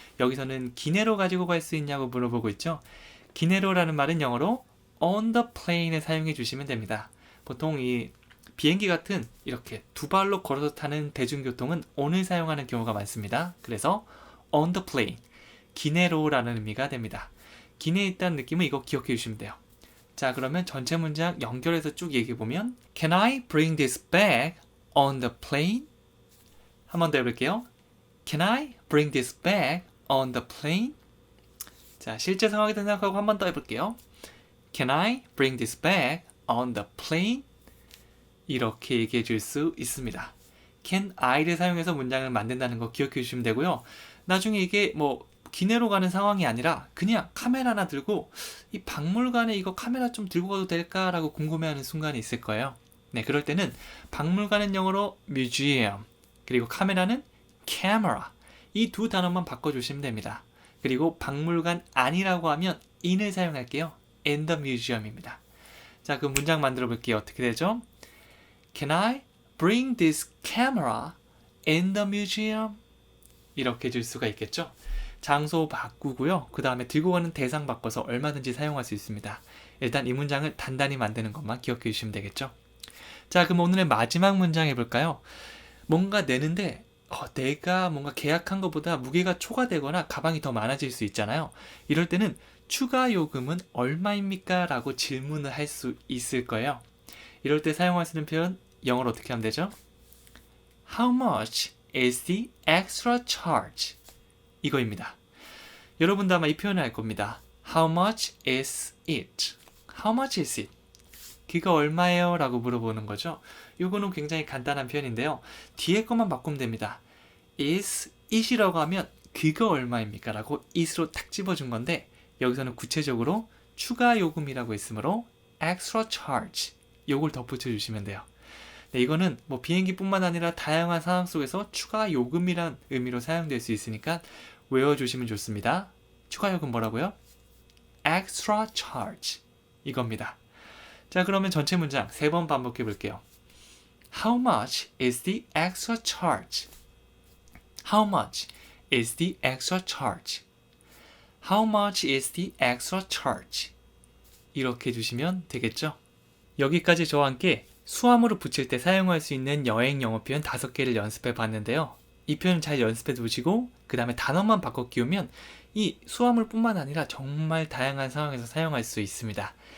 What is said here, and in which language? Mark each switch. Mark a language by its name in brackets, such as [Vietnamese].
[Korean] 여기서는 기내로 가지고 갈 수 있냐고 물어보고 있죠. 기내로라는 말은 영어로 [English] on the plane [Korean] 을 사용해 주시면 됩니다. 보통 이 비행기 같은 이렇게 두 발로 걸어서 타는 대중교통은 on을 사용하는 경우가 많습니다. 그래서 on the plane, 기내로라는 의미가 됩니다. 기내에 있다는 느낌은 이거 기억해 주시면 돼요. 자, 그러면 전체 문장 연결해서 쭉 얘기해보면 [English] Can I bring this bag on the plane? [Korean] 한 번 더 해볼게요. [English] Can I bring this bag on the plane? 자, 실제 상황이 생각하고 한 번 더 해볼게요. Can I bring this bag on the plane? [Korean] 이렇게 얘기해 줄 수 있습니다. Can I를 사용해서 문장을 만든다는 거 기억해 주시면 되고요. 나중에 이게 뭐 기내로 가는 상황이 아니라 그냥 카메라 하나 들고 이 박물관에 이거 카메라 좀 들고 가도 될까라고 궁금해하는 순간이 있을 거예요. 네, 그럴 때는 박물관은 영어로 museum, 그리고 카메라는 camera, 이 두 단어만 바꿔주시면 됩니다. 그리고 박물관 아니라고 하면 in을 사용할게요. [English] in the museum입니다. [Korean] 자, 그럼 문장 만들어 볼게요. 어떻게 되죠? [English] Can I bring this camera in the museum? [Korean] 이렇게 줄 수가 있겠죠. 장소 바꾸고요. 그 다음에 들고 가는 대상 바꿔서 얼마든지 사용할 수 있습니다. 일단 이 문장을 단단히 만드는 것만 기억해 주시면 되겠죠. 자, 그럼 오늘의 마지막 문장 해볼까요? 뭔가 내는데 내가 뭔가 계약한 것보다 무게가 초과되거나 가방이 더 많아질 수 있잖아요. 이럴 때는 추가 요금은 얼마입니까? 라고 질문을 할 수 있을 거예요. 이럴 때 사용할 수 있는 표현 영어로 어떻게 하면 되죠? [English] How much is the extra charge? [Korean] 이거입니다. 여러분도 아마 이 표현을 알 겁니다. [English] How much is it? How much is it? [Korean] 그거 얼마예요? 라고 물어보는 거죠. 이거는 굉장히 간단한 표현인데요. 뒤에 것만 바꾸면 됩니다. is it이라고 하면 그거 얼마입니까? 라고 it으로 탁 집어준 건데 여기서는 구체적으로 추가 요금이라고 했으므로 extra charge, 요걸 덧붙여 주시면 돼요. 네, 이거는 뭐 비행기뿐만 아니라 다양한 상황 속에서 추가 요금이란 의미로 사용될 수 있으니까 외워주시면 좋습니다. 추가 요금 뭐라고요? [English] extra charge, [Korean] 이겁니다. 자, 그러면 전체 문장 3번 반복해 볼게요. [English] How much is the extra charge? How much is the extra charge? How much is the extra charge? [Korean] 이렇게 해주시면 되겠죠? 여기까지 저와 함께 수화물을 붙일 때 사용할 수 있는 여행 영어 표현 5개를 연습해 봤는데요. 이 표현 잘 연습해 두시고 그 다음에 단어만 바꿔 끼우면 이 수화물뿐만 아니라 정말 다양한 상황에서 사용할 수 있습니다.